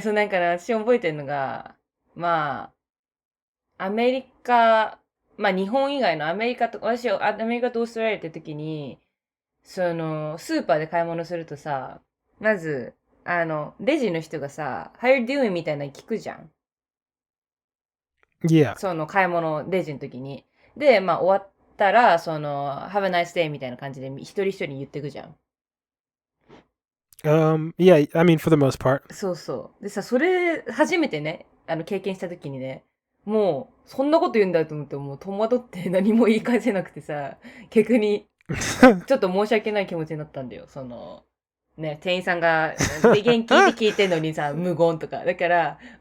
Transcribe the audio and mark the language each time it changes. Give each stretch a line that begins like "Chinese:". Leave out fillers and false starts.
Japanese: 私覚えてるのが、アメリカ、日本以外の私アメリカとオーストラリアって時に、スーパーで買い物するとさ、まず、レジの人がさ、
English: How you doing?
Japanese: みたいなの聞くじゃん。
English: Yeah.
Japanese: 買い物、レジの時に。で、終わったら、
English: Have a nice day
Japanese: みたいな感じで一人一人言ってくじゃん。
English: Yeah, I mean, for the most part.
Japanese: そう。でさ、それ、初めてね、経験した時にね、もう、そんなこと言うんだと思って、もう戸惑って何も言い返せなくてさ、逆に、ちょっと申し訳ない気持ちになったんだよ。ね、店員さんが、元気って聞いてんのにさ、無言とか。だから、